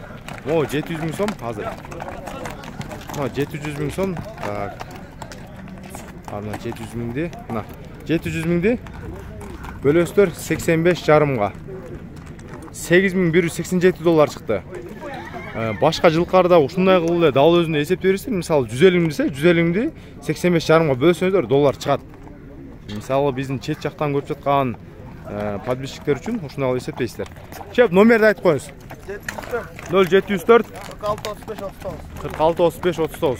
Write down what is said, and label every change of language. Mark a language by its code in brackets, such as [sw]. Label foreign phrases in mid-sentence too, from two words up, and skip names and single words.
[uz] Mo 700 ming so'm hozir. Mana 700 ming so'm. Tak. Ana 700 mingdi. Mana 700 mingdi. Bölöstör 85,5 ga. 8187 dollar chiqdi. [ky] Boshqa жылқарда ушундай кылып дал өзүнө эсеп берсең, мисалы 150 миң десе, 150 миңди 85,5 га бөлсөңүздөр доллар чыгат. Мисалы биздин чет жактан көрүп жаткан подписчиктер үчүн ушундай кылып эсептейсиздер. Чеп, номерди айтып коюңуз. 0704 46 35 39.